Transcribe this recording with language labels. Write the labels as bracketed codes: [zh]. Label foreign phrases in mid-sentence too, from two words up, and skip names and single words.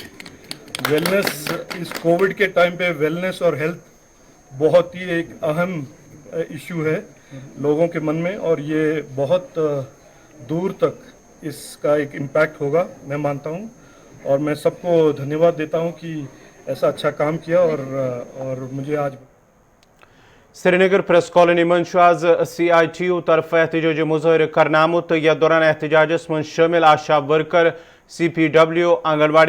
[hi] वेलनेस, इस कोविड के टाइम पे वेलनेस और हेल्थ बहुत ही एक अहम इशू है लोगों के मन में और ये बहुत दूर तक इसका एक इम्पैक्ट होगा, मैं मानता हूँ। और मैं सबको धन्यवाद देता हूँ कि ऐसा अच्छा काम किया और मुझे आज [ks] श्रीनगर प्रेस कॉलोनी मज आज CITU तरफ एहतजाजी मुजाहर करनामुत तो यह दौरान एहतजाजस मज शामिल आशा वर्कर CPW आंगनवाड़ी